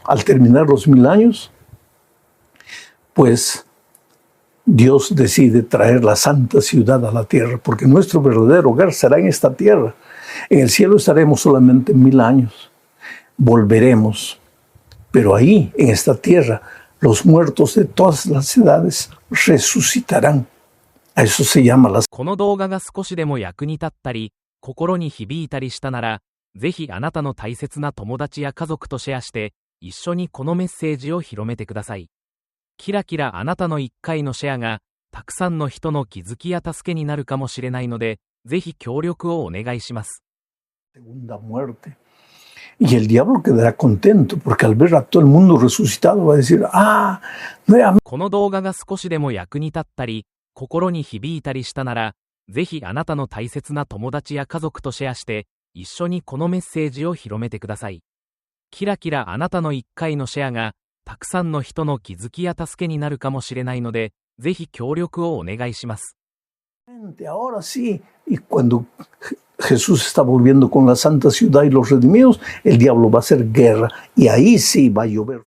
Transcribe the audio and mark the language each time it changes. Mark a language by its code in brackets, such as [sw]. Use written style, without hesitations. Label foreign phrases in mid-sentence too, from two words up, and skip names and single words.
[es] Al terminar los 1000 años, pues Dios decide traer la santa ciudad a la tierra, porque nuestro verdadero hogar será en esta tierra. En el cielo estaremos solamente 1000 años. Volveremos. Pero ahí, en esta tierra, los muertos de todas las edades resucitarán. A eso se llama la... [ja] この動画が少しでも役に立ったり、心に響いたりしたなら、ぜひあなたの大切な友達や家族とシェアして、一緒にこのメッセージを広めてください。キラキラあなたの1回のシェアが、たくさんの人の気づきや助けになるかもしれないので、ぜひ協力をお願いします。 [es] Segunda muerte. Y el diablo quedará contento porque al ver a todo el mundo resucitado va a decir, nuevamente. [ja] この動画が少しでも役に立ったり、心に響いたりしたなら、ぜひあなたの大切な友達や家族とシェアして、一緒にこのメッセージを広めてください。キラキラあなたの1回のシェアが、たくさんの人の気づきや助けになるかもしれないので、ぜひ協力をお願いします。 [es] Ahora sí, y cuando Jesús está volviendo con la santa ciudad y los redimidos, el diablo va a hacer guerra y ahí sí va a llover.